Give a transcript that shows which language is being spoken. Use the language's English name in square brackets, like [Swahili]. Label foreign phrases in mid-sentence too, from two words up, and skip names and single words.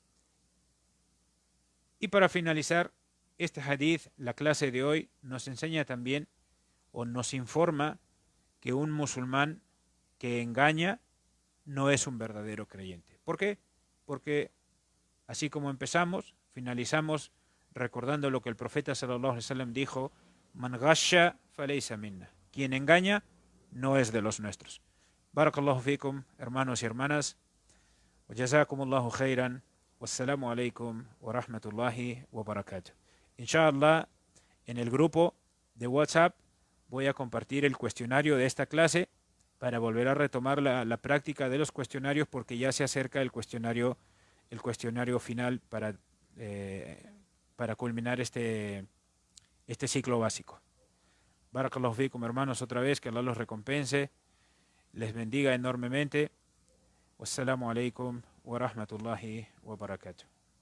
[Spanish] Y para finalizar, este hadith, la clase de hoy, nos enseña también o nos informa que un musulmán que engaña no es un verdadero creyente. ¿Por qué? Porque así como empezamos, finalizamos recordando lo que el profeta [Arabic] صلى الله عليه وسلم [Spanish] dijo: [Arabic] من غش فليس منا. [Spanish] Quien engaña no es de los nuestros. [Arabic] بارك الله فيكم, [Spanish] hermanos y hermanas. [Arabic] وجزاكم الله خيرا. والسلام عليكم ورحمة الله وبركاته. [Spanish] Inshallah, en el grupo de WhatsApp voy a compartir el cuestionario de esta clase para volver a retomar la práctica de los cuestionarios, porque ya se acerca el cuestionario final para culminar este ciclo básico. [Arabic] بارك الله فيكم, [Spanish] hermanos, otra vez, que Allah los recompense, les bendiga enormemente. [Arabic] والسلام عليكم ورحمة الله وبركاته.